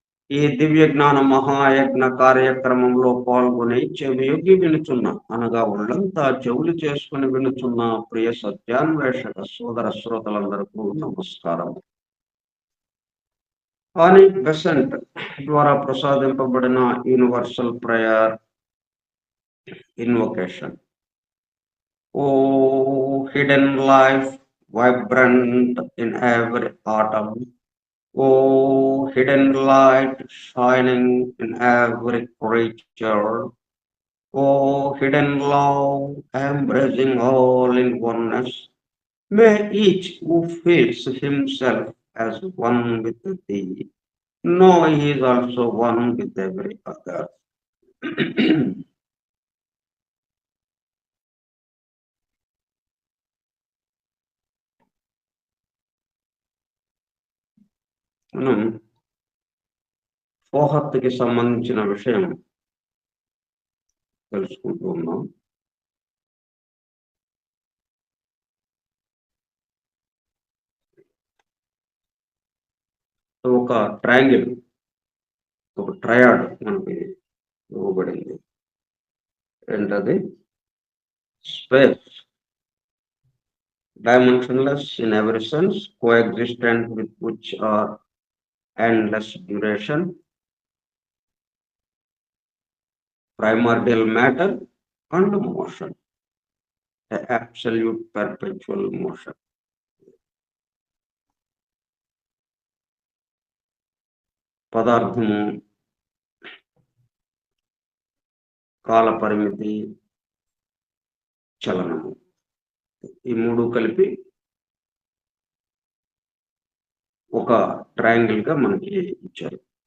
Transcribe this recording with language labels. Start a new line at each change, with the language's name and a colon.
Telugu: ఈ దివ్య జ్ఞాన మహాయజ్ఞ కార్యక్రమంలో పాల్గొని చెవియొగ్గి వినుచున్న, అనగా ఒళ్ళంతా చెవులు చేసుకుని వినుచున్న ప్రియ సత్యాన్వేషక సోదర శ్రోతలందరికీ నమస్కారం. ఆని బెసెంట్ ద్వారా ప్రసాదింపబడిన universal prayer invocation.
English: Oh hidden life vibrant in every atom, oh, hidden light shining in every creature, oh, hidden love embracing all in oneness, may each who feels himself as one with thee know he is also one with every other.
Telugu: మనం పోహత్తుకి సంబంధించిన విషయం తెలుసుకుంటూ ఉన్నాం. ఒక triangle, ఒక triad మనకి ఇవ్వబడింది. ఏంటది?
English: Space, dimensionless in every sense, coexistent with which are endless duration, primordial matter, and motion, the absolute perpetual motion.
Telugu: పదార్థము, కాల పరిమితి, చలనము, ఈ 3 కలిపి ఒక ట్రయాంగిల్‌గా మనకి ఇచ్చారు.